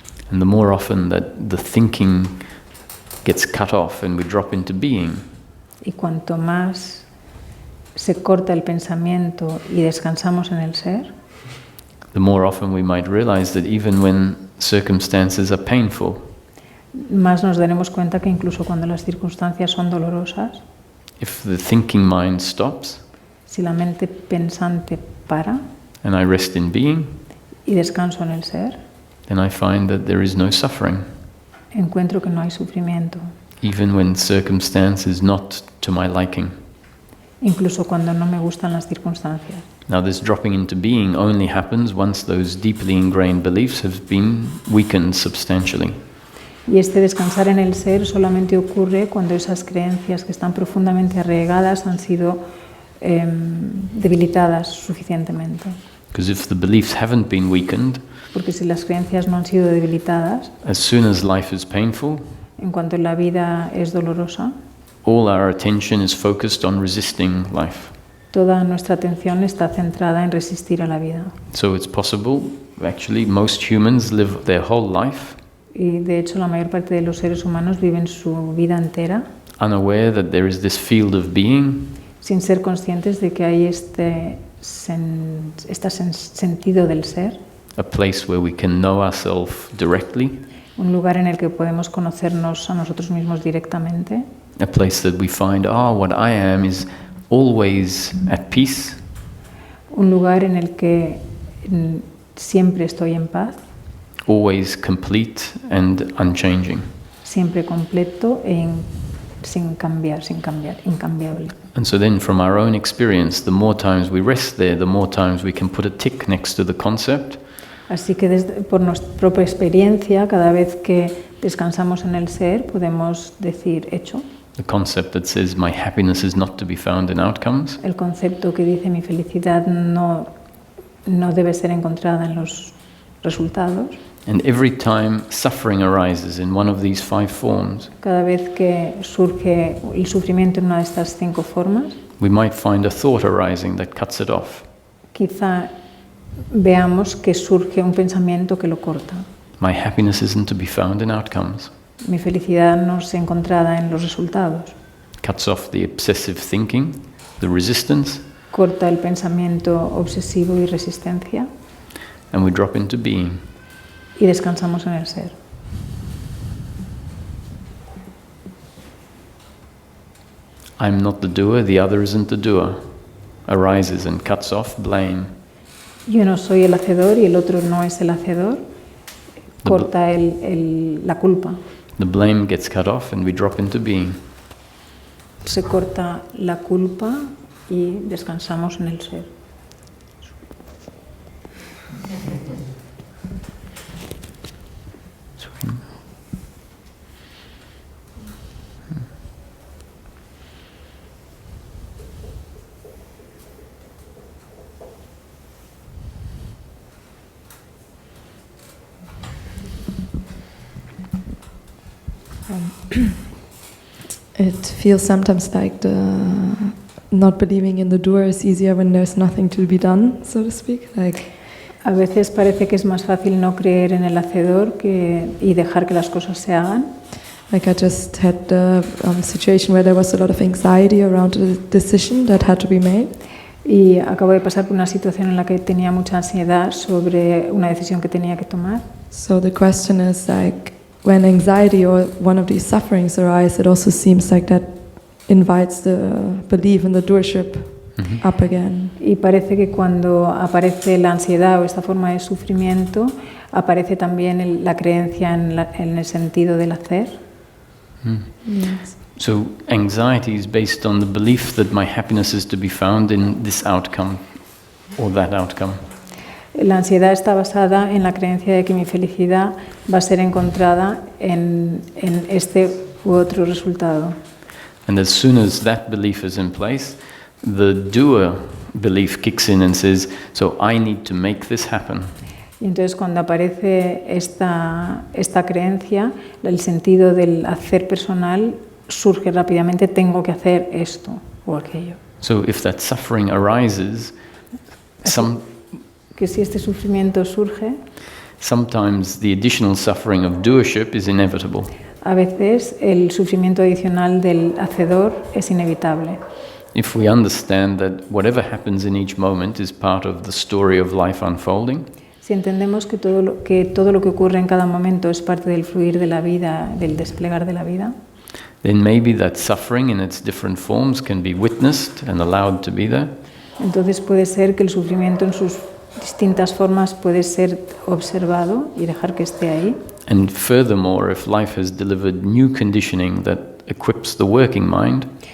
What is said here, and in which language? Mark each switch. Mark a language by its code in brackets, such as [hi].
[en] and the more often that the thinking gets cut off and we drop into being, [es] Y cuanto más se corta el pensamiento y descansamos en el ser, [en] the more often we might realize that even when circumstances are painful, [es] más nos daremos cuenta que incluso cuando las circunstancias son dolorosas, [en] if the thinking mind stops [es] si la mente pensante para [en] and I rest in being, [es] y descanso en el ser, [en] then I find that there is no suffering, [es] encuentro que no hay sufrimiento, [en] even when circumstance is not to my liking. [es] incluso cuando no me gustan las circunstancias. [en] Now this dropping into being only happens once those deeply ingrained beliefs have been weakened substantially. [es] Y este descansar en el ser solamente ocurre cuando esas creencias que están profundamente arraigadas han sido debilitadas suficientemente. [en] Because if the beliefs haven't been weakened, [es] Porque si las creencias no han sido debilitadas, [en] as soon as life is painful, [es] en cuanto la vida es dolorosa, [en] all our attention is focused on resisting life. [es] toda nuestra atención está centrada en resistir a la vida. [en] So it's possible, actually, most humans live their whole life [es] Y de hecho la mayor parte de los seres humanos viven su vida entera [en] unaware that there is this field of being [es] sin ser conscientes de que hay este sentido del ser, [en] a place where we can know ourselves directly, [es] un lugar en el que podemos conocernos a nosotros mismos directamente, [en] a place that we find, what I am is always at peace, [es] un lugar en el que siempre estoy en paz, [en] always complete and unchanging. [es] siempre completo e sin cambiar, incambiable. [en] And so then from our own experience, the more times we rest there, the more times we can put a tick next to the concept. [es] Así que por nuestra propia experiencia, cada vez que descansamos en el ser, podemos decir hecho. [en] The concept that says my happiness is not to be found in outcomes. [es] El concepto que dice mi felicidad no debe ser encontrada en los resultados. [en] And every time suffering arises in one of these 5 forms, [es] Cada vez que surge el sufrimiento en una de estas 5 formas, [en] we might find a thought arising that cuts it off. [es] quizá veamos que surge un pensamiento que lo corta. [en] My happiness isn't to be found in outcomes. [es] Mi felicidad no es encontrada en los resultados. [en] Cuts off the obsessive thinking, the resistance, [es] Corta el pensamiento obsesivo y resistencia [en] and we drop into being. [es] y descansamos en el ser. [en] I'm not the doer, the other isn't the doer. Arises and cuts off blame. [es] Yo no soy el hacedor y el otro no es el hacedor. Corta la culpa. [en] The blame gets cut off and we drop into being. [es] Se corta la culpa y descansamos en el ser. [en] It feels sometimes like not believing in the doer is easier when there's nothing to be done, so to speak. [es] A veces parece que es más fácil no creer en el hacedor y dejar que las cosas se hagan. [en] I just had a situation where there was a lot of anxiety around a decision that had to be made. [es] Y acabo de pasar por una situación en la que tenía mucha ansiedad sobre una decisión que tenía que tomar. [en] So the question is when anxiety or one of these sufferings arise, it also seems like that invites the belief in the doership up again. [es] Y parece que cuando aparece la ansiedad o esta forma de sufrimiento, aparece también la creencia en el sentido del hacer. [en] Yes. So anxiety is based on the belief that my happiness is to be found in this outcome or that outcome. [es] La ansiedad está basada en la creencia de que mi felicidad va a ser encontrada en este u otro resultado. [en] And as soon as that belief is in place, the doer belief kicks in and says, so I need to make this happen. [es] Y entonces cuando aparece esta creencia, el sentido del hacer personal surge rápidamente, tengo que hacer esto o aquello. [en] So if that suffering arises, [es] Que si este sufrimiento surge, [en] sometimes the additional suffering of doership is inevitable. [es] a veces el sufrimiento adicional del hacedor es inevitable. [en] If we understand that whatever happens in each moment is part of the story of life unfolding, [es] Si entendemos que todo lo que ocurre en cada momento es parte del fluir de la vida, del desplegar de la vida, [en] then maybe that suffering in its different forms can be witnessed and allowed to be there. [es] entonces puede ser que el sufrimiento en sus distintas formas puede ser observado y dejar que esté ahí. [en] And furthermore, if life has delivered new conditioning that equips the working mind,